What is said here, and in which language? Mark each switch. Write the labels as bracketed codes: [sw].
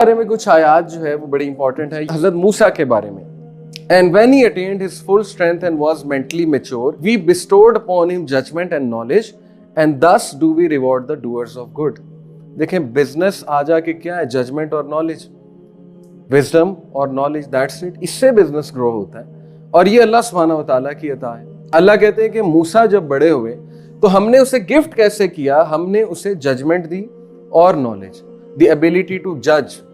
[ur] بارے میں کچھ آیات جو ہے وہ بڑی امپورٹنٹ ہے حضرت موسیٰ کے بارے میں. [en] And when he attained his full strength and was mentally mature, we bestowed upon him judgment and knowledge, and thus do we reward the doers of good. [ur] دیکھیں بزنس آ جا کے کیا ہے؟ ججمنٹ اور نالج، وزڈم اور knowledge, [en] That's it. [ur] اس سے business grow ہوتا ہے اور یہ اللہ سبحانہ و تعالیٰ کی عطا ہے. اللہ کہتے ہیں کہ موسیٰ جب بڑے ہوئے تو ہم نے اسے گفٹ کیسے کیا؟ ہم نے اسے ججمنٹ دی اور نالج، [en] The ability to جج.